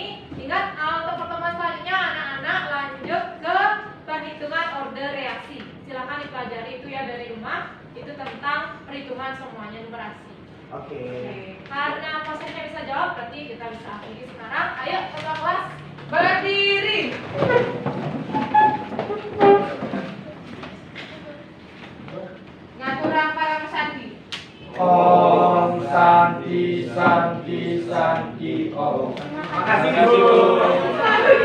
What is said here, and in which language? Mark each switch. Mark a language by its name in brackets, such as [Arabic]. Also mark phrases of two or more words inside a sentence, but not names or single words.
[Indonesian] Ingat untuk pertemuan selanjutnya anak-anak lanjut ke perhitungan order reaksi. Silakan dipelajari itu ya dari rumah. Itu tentang perhitungan semuanya numerasi. Oke. Karena prosesnya bisa jawab, berarti kita bisa akhiri sekarang. Ayo ketua kelas berdiri. [Balinese] Ngaturang para pesanti. Om Santi Santi Santi Om. [Indonesian] Makasih, Bu.